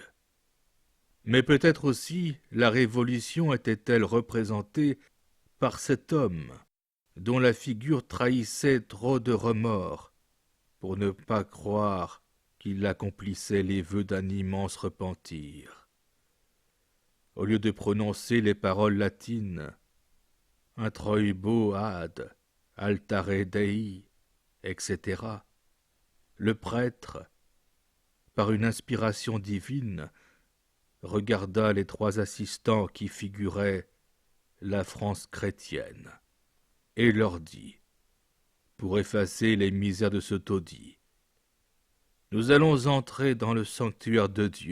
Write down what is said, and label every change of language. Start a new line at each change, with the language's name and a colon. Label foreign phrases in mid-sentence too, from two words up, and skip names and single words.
French: Mais peut-être aussi la Révolution était-elle représentée par cet homme dont la figure trahissait trop de remords pour ne pas croire qu'il accomplissait les vœux d'un immense repentir. Au lieu de prononcer les paroles latines «
Latin: introibo ad altare Dei »,
French: etc., le prêtre, par une inspiration divine, regarda les 3 assistants qui figuraient la France chrétienne et leur dit, pour effacer les misères de ce taudis: « Nous allons entrer dans le sanctuaire de Dieu.